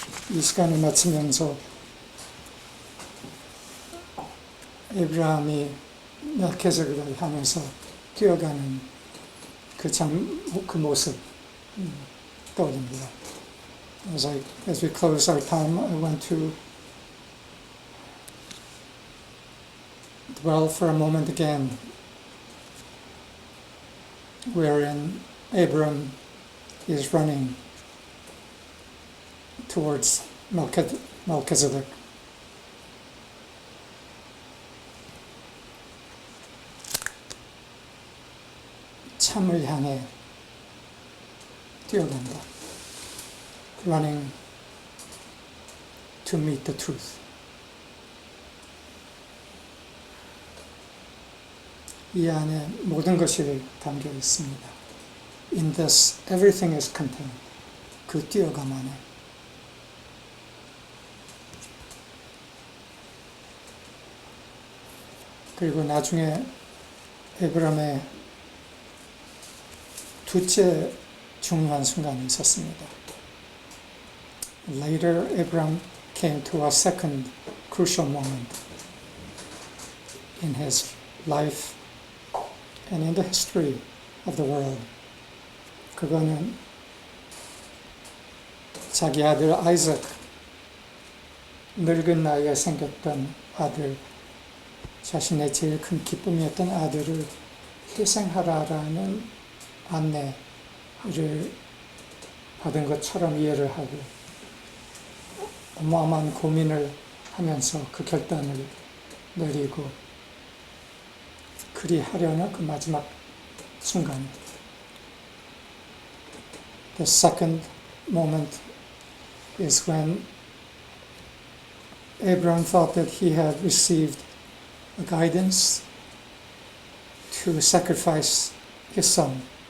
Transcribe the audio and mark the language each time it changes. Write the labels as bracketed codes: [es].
[ko] 이 시간을 마치면서 에브라함이 멜키세덱을 향해서 뛰어가는 그 모습 떠올립니다. [en] As we close our time, I want to dwell for a moment again wherein Abram is running towards Melchizedek. [ko] 참을 향해 뛰어간다. [en] Running to meet the truth. [ko] 이 안에 모든 것이 담겨 있습니다. [en] In this, everything is contained. [ko] 그 뛰어감 안에. 그리고 나중에 에브람의 둘째 중요한 순간이 있었습니다. [en] Later, Abram came to a second crucial moment in his life and in the history of the world. [ko] 그거는 자기 아들 아이작, 늙은 나이에 생겼던 아들, 자신의 제일 큰 기쁨이었던 아들을 희생하라라는 안내를 받은 것처럼 이해를 하고 어마어마한 고민을 하면서 그 결단을 내리고 그리하려는 그 마지막 순간. [en] The second moment is when Abram thought that he had received a guidance to sacrifice his son.